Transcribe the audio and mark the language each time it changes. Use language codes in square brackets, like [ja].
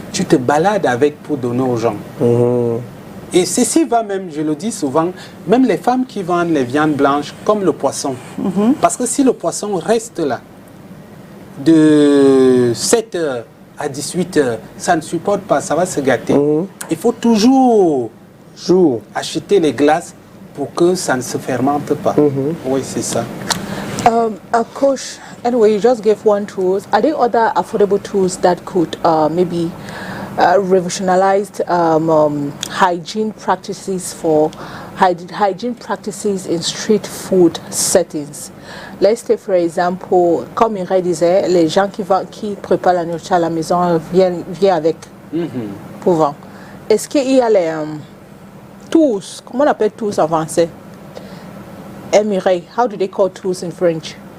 [fr] Tu te balades avec pour donner aux gens. Et ceci va même, je le dis souvent, même les femmes qui vendent les viandes blanches comme le poisson. Parce que si le poisson reste là, de 7h à 18h, ça ne supporte pas, ça va se gâter. Il faut toujours acheter les glaces pour que ça ne se fermente pas. Oui, c'est ça. [en] Coach, anyway, you just gave one tools. Are there other affordable tools that could maybe revolutionize hygiene practices for hygiene practices in street food settings? Let's say, for example, [fr] comme Mireille disait, les gens qui préparent la nourriture à la maison viennent avec pour vendre. Est-ce qu'il y a les tools, comment on appelle tools en français? [en] Mireille, how do they call tools in French?